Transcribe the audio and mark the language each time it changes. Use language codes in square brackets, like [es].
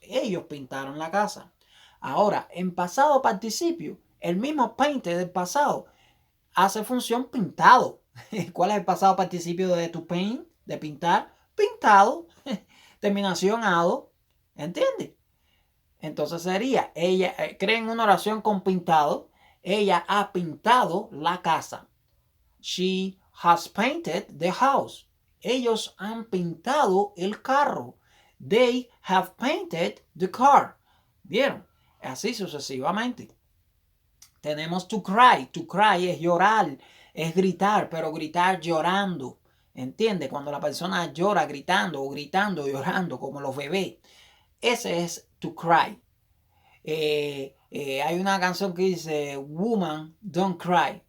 [es] Ellos pintaron la casa. Ahora, en pasado participio, el mismo painted del pasado hace función pintado. ¿Cuál es el pasado participio de to paint? De pintar. Pintado. Terminación ado. ¿Entiendes? Entonces sería, ella creen una oración con pintado. Ella ha pintado la casa. [en] She has painted the house. [es] Ellos han pintado el carro. [en] They have painted the car. [es] ¿Vieron? Así sucesivamente. Tenemos to cry. To cry es llorar, es gritar, pero gritar llorando. ¿Entiende? Cuando la persona llora gritando o gritando llorando como los bebés. Ese es to cry. Hay una canción que dice Woman, don't cry.